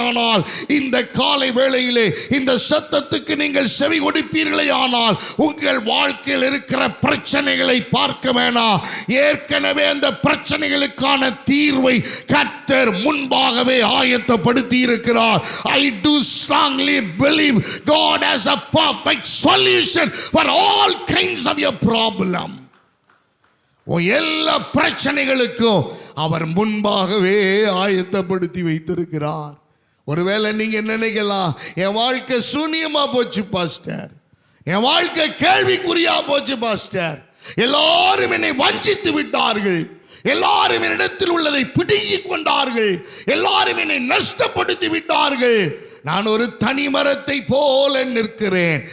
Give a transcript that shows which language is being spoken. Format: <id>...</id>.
<ta>ஆனால் இந்த காலை வேளையிலே இந்த சத்தத்துக்கு நீங்கள் செவி கொடுப்பீர்களே ஆனால் உங்கள் வாழ்க்கையில் இருக்கிற பிரச்சனைகளை பார்க்க வேணாம். ஏற்கனவே அந்த பிரச்சனைகளுக்கான தீர்வை கர்த்தர் முன்பாகவே ஆயத்தப்படுத்தி இருக்கிறார்.</ta> <en>I do strongly believe God has a perfect solution for all kinds of your problem.</en> <ta>எல்லா பிரச்சனைகளுக்கும் அவர் முன்பாகவே ஆயத்தப்படுத்தி வைத்திருக்கிறார். ஒருவேளை நீங்க நினைக்கலாம், என் வாழ்க்கை சூனியமா போச்சு பாஸ்டர், என் வாழ்க்கை கேள்விக்குறியா போச்சு பாஸ்டர், எல்லாரும் என்னை வஞ்சித்து விட்டார்கள், எல்லாரும் என்னிடத்தில் உள்ளதை பிடுங்கிக் கொண்டார்கள், எல்லாரும் என்னை நஷ்டப்படுத்தி விட்டார்கள், நான் ஒரு தனிமரத்தை போல நிற்கிறேன்.</ta>